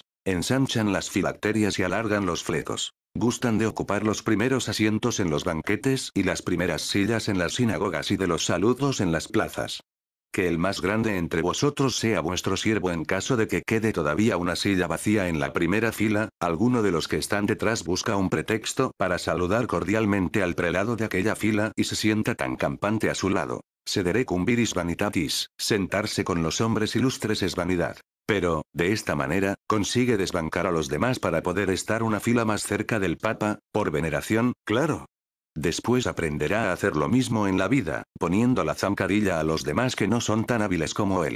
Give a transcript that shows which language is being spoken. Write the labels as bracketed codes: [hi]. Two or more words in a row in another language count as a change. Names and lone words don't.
[es] Ensanchan las filacterias y alargan los flecos. Gustan de ocupar los primeros asientos en los banquetes y las primeras sillas en las sinagogas y de los saludos en las plazas. Que el más grande entre vosotros sea vuestro siervo. En caso de que quede todavía una silla vacía en la primera fila, alguno de los que están detrás busca un pretexto para saludar cordialmente al prelado de aquella fila y se sienta tan campante a su lado. [la] Sedere cum viris vanitatis, [es] sentarse con los hombres ilustres es vanidad. Pero, de esta manera, consigue desbancar a los demás para poder estar una fila más cerca del Papa, por veneración, claro. Después aprenderá a hacer lo mismo en la vida, poniendo la zancadilla a los demás que no son tan hábiles como él.